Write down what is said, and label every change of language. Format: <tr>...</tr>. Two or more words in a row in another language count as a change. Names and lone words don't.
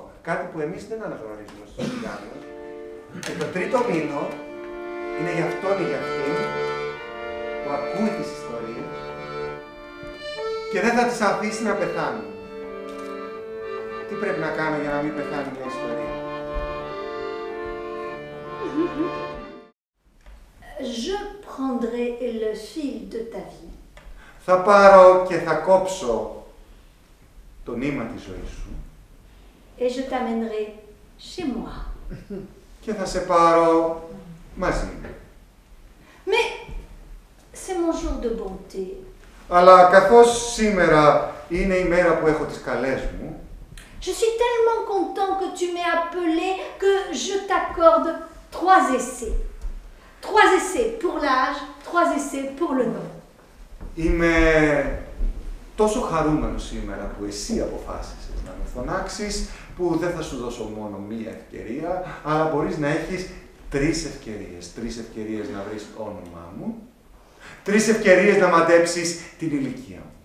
<el>Κάτι που εμείς δεν αναγνωρίζουμε στους τσιγκάνους. Και το τρίτο μήνο είναι για αυτόν ή για αυτήν που ακούει τις ιστορίες και δεν θα τις αφήσει να πεθάνουν. Τι πρέπει να κάνω για να μην πεθάνει μια ιστορία?</el> <fr>Je prendrai le fil de ta vie.</fr> <el>Θα πάρω και θα κόψω το νήμα της ζωής σου.</el> <fr>Et je t'amènerai chez moi.</fr> <el>Και θα σε πάρω μαζί μου.</el> <fr>Mais c'est mon jour de bonté.</fr> <el>Αλλά καθώς σήμερα είναι η μέρα που έχω τις καλές μου,</el> <fr>Je suis tellement content que tu m'aies appelé que je t'accorde 3 essais. 3 essais pour l'âge, 3 essais pour le nom.</fr> <el>είμαι τόσο χαρούμενος σήμερα που εσύ αποφάσισες να με φωνάξεις, που δεν θα σου δώσω μόνο μία ευκαιρία, αλλά μπορείς να έχεις 3 ευκαιρίες. 3 ευκαιρίες να βρεις το όνομά μου, 3 ευκαιρίες να μαντέψεις την ηλικία μου.</el>